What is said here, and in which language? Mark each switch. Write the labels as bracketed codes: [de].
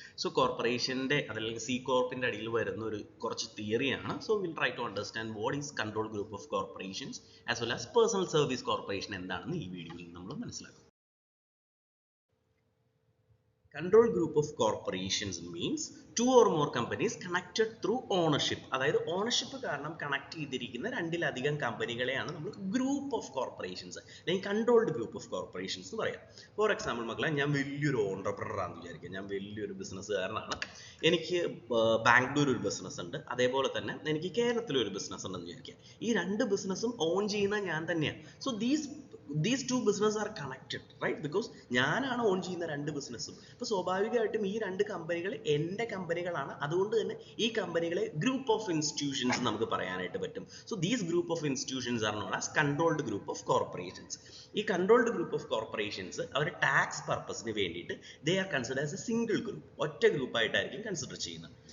[en] So, corporation C Corp in the theory. So, we will try to understand what is control group of corporations as well as personal service corporation in this video. Control group of corporations means two or more companies connected through ownership. [ml] അതായത് ownership കാരണം connect ചെയ്തിരിക്കുന്ന രണ്ടിലധികം കമ്പനികളെയാണ് നമ്മൾ group of corporations അല്ലെങ്കിൽ controlled group of corporations എന്ന് പറയാം. For example മക്കളെ, ഞാൻ വലിയൊരു ഓണ്ടർപ്രണർ ആണെന്ന് വിചാരിക്കുക, ഞാൻ വലിയൊരു ബിസിനസ്സുകാരനാണ്, എനിക്ക് ബാംഗ്ലൂർ ഒരു ബിസിനസ് ഉണ്ട്, അതേപോലെ തന്നെ എനിക്ക് കേരളത്തിൽ ഒരു ബിസിനസ് ഉണ്ടെന്ന് വിചാരിക്കുക. ഈ രണ്ട് ബിസിനസ്സും ഓൺ ചെയ്യുന്ന ഞാൻ തന്നെയാണ്. [en] So these two businesses are connected, right? [ml] Because ഞാനാണ് ഓൺ ചെയ്യുന്ന രണ്ട് ബിസിനസ്സും. അപ്പോൾ സ്വാഭാവികമായിട്ടും ഈ രണ്ട് കമ്പനികൾ എൻ്റെ കമ്പനികളാണ്. അതുകൊണ്ട് തന്നെ ഈ കമ്പനികളെ ഗ്രൂപ്പ് ഓഫ് ഇൻസ്റ്റിറ്റ്യൂഷൻസ് നമുക്ക് പറയാനായിട്ട് പറ്റും. [en] So these group of institutions are known as controlled group of corporations. [ml] ഈ controlled group of corporations our tax പർപ്പസിന് വേണ്ടിയിട്ട് [en] they are consider as a single group, [ml] ഒറ്റ ഗ്രൂപ്പായിട്ടായിരിക്കും കൺസിഡർ ചെയ്യുന്നത്.